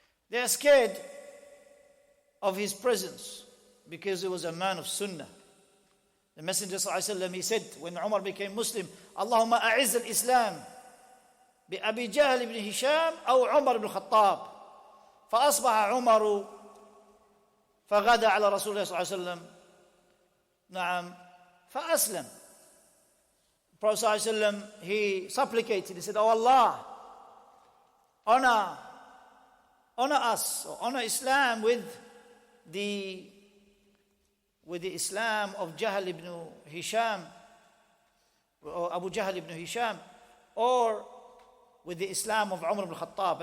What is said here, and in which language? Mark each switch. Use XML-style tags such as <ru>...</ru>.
<en>They are scared of his presence because he was a man of sunnah. The Messenger ﷺ, he said, when Umar became Muslim,</en> <ar>Allahumma a'izz al-Islam bi Abi Jahl ibn Hisham aw Umar ibn Khattab. فأصبح عمر فغدا على رسول الله صلى الله عليه وسلم نعم فأسلم.</ar> <en>The Prophet ﷺ, he supplicated, he said, oh Allah, honor us, or honor Islam with the Islam of Jahl ibn Hisham, or Abu Jahl ibn Hisham, or with the Islam of Umar ibn Khattab.</en>